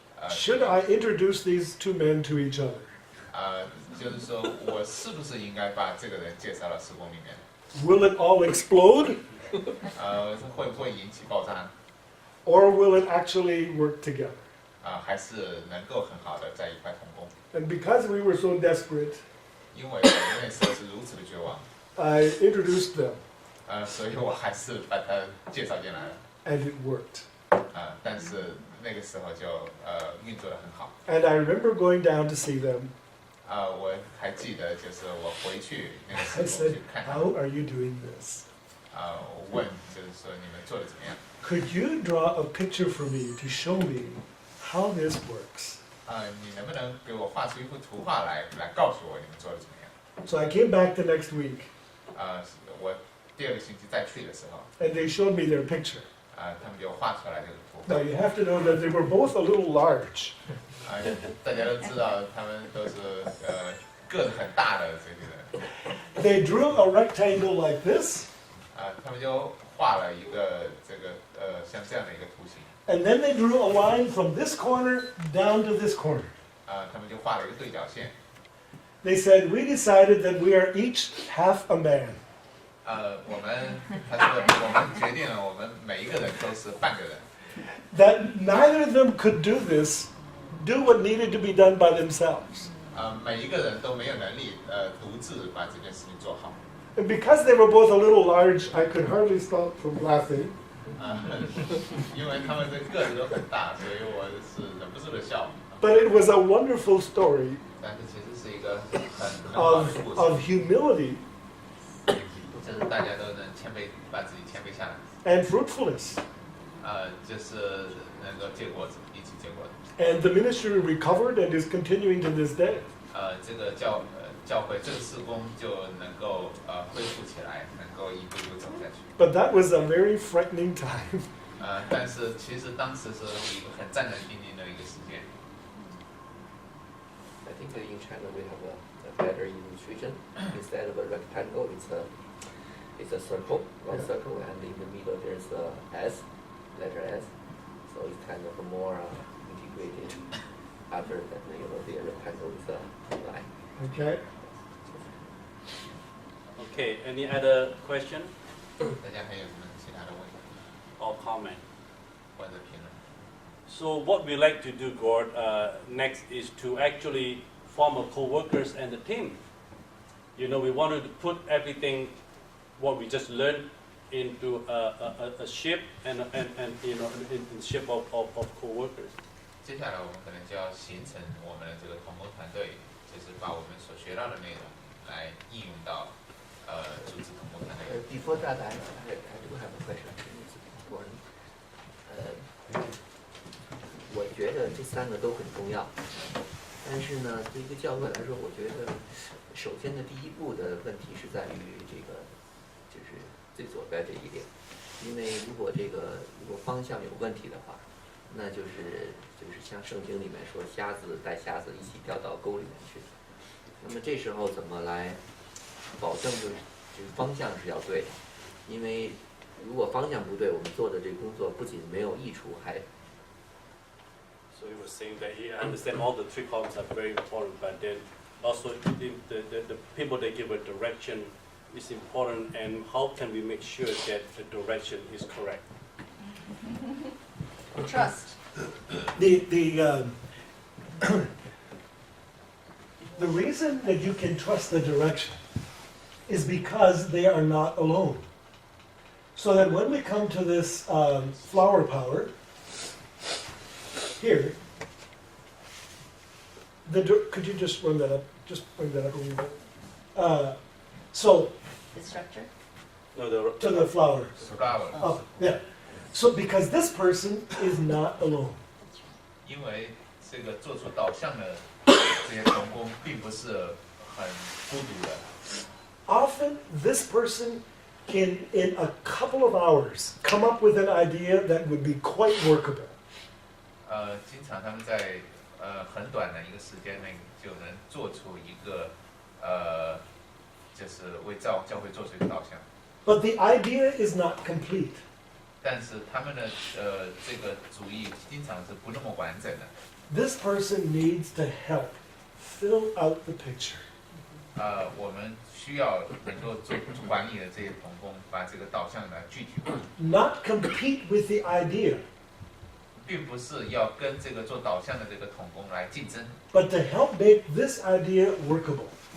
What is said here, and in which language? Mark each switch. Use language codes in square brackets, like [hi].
[en] Should I introduce these two men to each other? [zh] 就是说我是不是应该把这个人介绍到施工里面？ [en] Will it all explode? [zh] 会不会引起爆炸？ [en] Or will it actually work together? [zh] 还是能够很好的在一块同工？ [en] And because we were so desperate, [zh] 因为我们那时候是如此的绝望， [en] I introduced them, [zh] 所以我还是把他介绍进来了。 [en] and it worked. [zh] 但是那个时候就运作的很好。 [en] And I remember going down to see them. [zh] 我还记得，就是我回去那个 [en] I [zh] 时候 [en] said, [zh] 去看他 [en] how [zh] 们， [en] are you doing this? [zh] 我问就是说你们做的怎么样？ [en] Could you draw a picture for me to show me how this works? [zh] 你能不能给我画出一幅图画来告诉我你们做的怎么样？ [en] So I came back the next week, [zh] 我第2个星期再去的时候， [en] and they showed me their picture. [zh] 他们就画出来这个图。 [en] Now you have to know that they were both a little large. [zh] 大家都知道他们都是个子很大的这些人， [en] They drew a rectangle like this, [zh] 他们就画了一个这个像这样的一个图形， [en] and then they drew a line from this corner down to this corner. [zh] 他们就画了一个对角线。 [en] They said, we decided that we are each half a man. [zh] 他说我们决定了，我们每一个人都是半个人， [en] That neither of them could do this, do what needed to be done by themselves. [zh] 每一个人都没有能力独自把这件事情做好。 [en] And because they were both a little large, I could hardly stop from laughing. [zh] 因为他们的个子都很大，所以我是忍不住的笑。 [en] But it was a wonderful story [zh] 但是其实是一个很好的故 [en] of [zh] 事， [en] humility [zh] 就是大家都能谦卑，把自己谦卑下来， [en] and fruitfulness. [zh] 就是能够结果子，一起结果子。 [en] And the ministry recovered and is continuing to this day. [zh] 这个教会这个事工就能够恢复起来，能够一步一步走下去。 [en] But that was a very frightening time. [zh] 但是其实当时是一个很战战兢兢的一个时间。 [en] I think in China we have a better illustration. Instead of a rectangle, it's a circle, one circle, and in the middle there's a S, letter S. So it's kind of more integrated. Other than the rectangle is a line. Okay. Okay, any other question [zh] 大家还有什么其他的问题 [en] or comment? [zh] 或者评论？ [en] So what we like to do, Gord, next is to actually form a co-workers and a team. You know, we wanted to put everything, what we just learned, into a ship and you know, in ship of co-workers. [zh] 接下来我们可能就要形成我们的这个同工团队，就是把我们所学到的内容来应用到组织同工团队。 [en] Before that, I do have a question. It's important. [zh] 我觉得这三个都很重要，但是呢，对一个教会来说，我觉得首先的第一步的问题是在于这个，就是最左边这一点，因为如果方向有问题的话，那就是像圣经里面说，瞎子带瞎子一起掉到沟里面去。那么这时候怎么来保证就是方向是要对的？因为如果方向不对，我们做的这个工作不仅没有益处，还 [en] So you were saying that you understand all the three columns are very important, but then also the people that give a direction is important, and how can we make sure that the direction is correct? Trust. The reason that you can trust the direction is because they are not alone. So that when we come to this flower power, here, could you just run that up? Just bring that up a little bit. So, The structure. No, the to the flower. Flower， Up, yeah. So, because this person is not alone. [zh] 因为这个做出导向的这些同工并不是很孤独的。 [en] Often, this person can, in a couple of hours, come up with an idea that would be quite workable. [zh] 经常他们在很短的一个时间内就能做出一个就是为教会做出一个导向， [en] But the idea is not complete. [zh] 但是他们的这个主意经常是不那么完整的。 [en] This person needs to help fill out the picture. [zh] 我们需要能够做管理的这些同工，把这个导向呢具体化， [en] Not compete with the idea, [zh] 并不是要跟这个做导向的这个同工来竞争， [en] but to help make this idea workable.